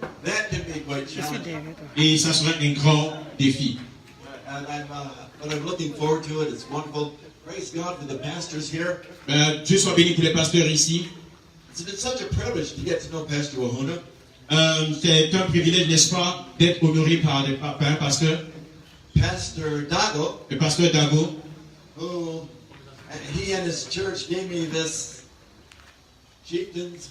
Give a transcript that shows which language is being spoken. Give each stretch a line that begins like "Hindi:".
English: That can be quite challenging.
French: Et ça sera un grand défi.
English: And I'm looking forward to it. It's wonderful. Praise God for the pastors here.
French: Dieu soit béni pour les pasteurs ici.
English: It's been such a privilege to get to know Pastor Wahuna.
French: C'est un privilège, n'est-ce pas, d'être honoré par un pasteur,
English: Pastor Dago,
French: le pasteur Dago,
English: who he and his church gave me this chieftains.